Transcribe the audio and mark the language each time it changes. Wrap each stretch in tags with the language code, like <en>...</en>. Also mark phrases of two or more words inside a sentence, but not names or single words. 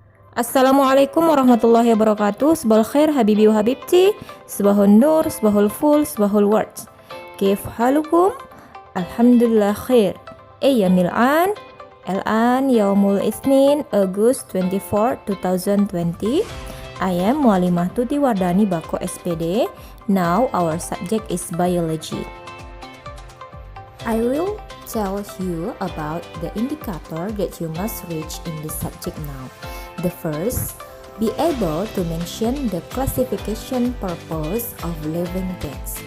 <ar>السلام عليكم ورحمة الله وبركاته صباح الخير حبيبي وحبيبتي. صباح النور صباح الفل صباح words. كيف حالكم؟ الحمد لله خير. أيام الآن. الآن يوم الاثنين August 24, 2020.</ar> <en>I am Mualimah Tuti Wardani Bako SPD. Now our subject is biology. I will tell you about the indicator that you must reach in this subject now. The first, be able to mention the classification purpose of living things.</en>